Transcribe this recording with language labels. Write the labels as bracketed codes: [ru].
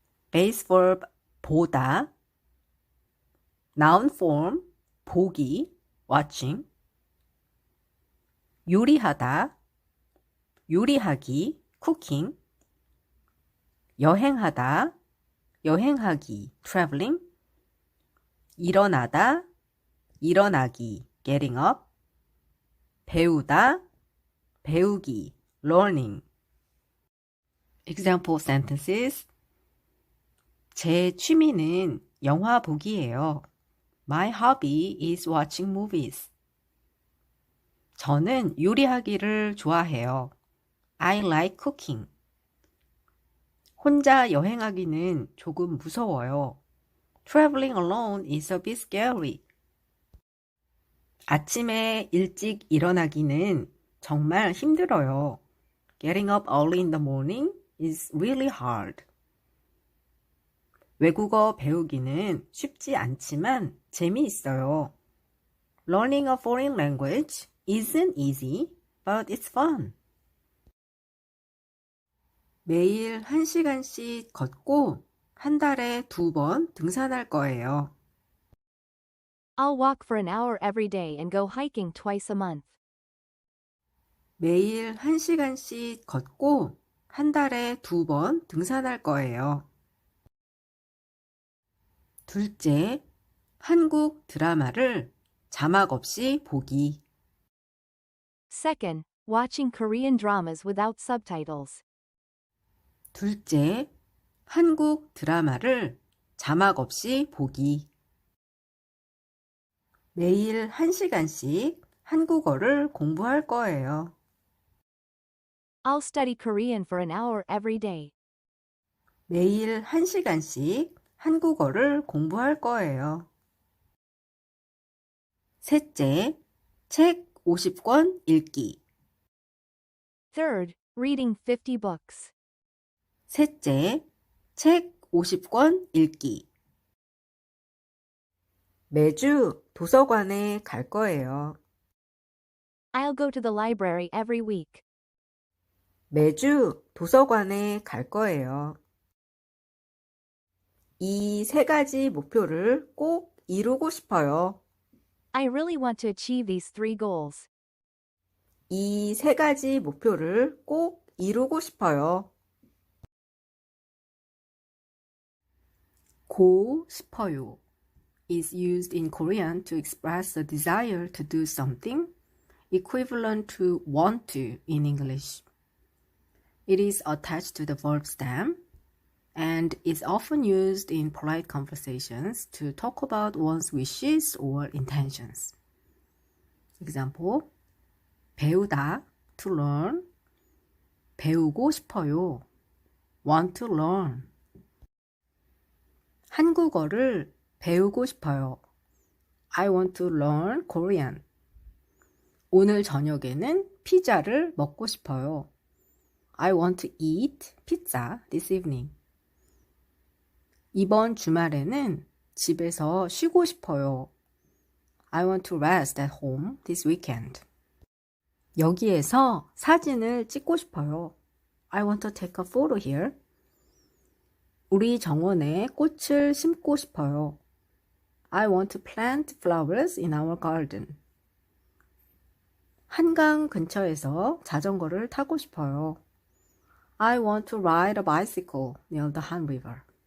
[en] Base verb 보다, noun form 보기, watching, 요리하다, 요리하기, cooking, 여행하다, 여행하기, traveling, 일어나다, 일어나기, getting up, 배우다, 배우기, learning. Example sentences. [ko] 제 취미는 영화 보기예요. [en] My hobby is watching movies. [ko] 저는 요리하기를 좋아해요. [en] I like cooking. [ko] 혼자 여행하기는 조금 무서워요. [en] Traveling alone is a bit scary. [ko] 아침에 일찍 일어나기는 정말 힘들어요. [en] Getting up early in the morning is really hard. [ko] 외국어 배우기는 쉽지 않지만 재미있어요. [en] Learning a foreign language isn't easy, but it's fun. [ko] 매일 1시간씩 걷고 한 달에 2번 등산할 거예요. [en] I'll walk for an hour every day and go hiking twice a month. [ko] 매일 1시간씩 걷고 한 달에 2번 등산할 거예요. 둘째, 한국 드라마를 자막 없이 보기. [en] Second, watching Korean dramas without subtitles. [ko] 둘째, 한국 드라마를 자막 없이 보기. 매일 1시간씩 한국어를 공부할 거예요. [en] I'll study Korean for an hour every day. [ko] 매일 1시간씩 한국어를 공부할 거예요. 셋째, 책 50권 읽기. [en] Third, reading 50 books. [ko] 셋째, 책 50권 읽기. 매주 도서관에 갈 거예요. [en] I'll go to the library every week. [ko] 매주 도서관에 갈 거예요. 이 3가지 목표를 꼭 이루고 싶어요. [en] I really want to achieve these 3 goals. [ko] 이 3가지 목표를 꼭 이루고 싶어요. [en] 고 싶어요 is used in Korean to express a desire to do something, equivalent to want to in English. It is attached to the verb stem and is often used in polite conversations to talk about one's wishes or intentions. Example, 배우다, to learn, 배우고 싶어요, want to learn. [ko] 한국어를 배우고 싶어요. [en] I want to learn Korean. [ko] 오늘 저녁에는 피자를 먹고 싶어요. [en] I want to eat pizza this evening. [ko] 이번 주말에는 집에서 쉬고 싶어요. [en] I want to rest at home this weekend. [ko] 여기에서 사진을 찍고 싶어요. [en] I want to take a photo here. [ko] 우리 정원에 꽃을 심고 싶어요. [en] I want to plant flowers in our garden. [ko] 한강 근처에서 자전거를 타고 싶어요. [en] I want to ride a bicycle near the Han River.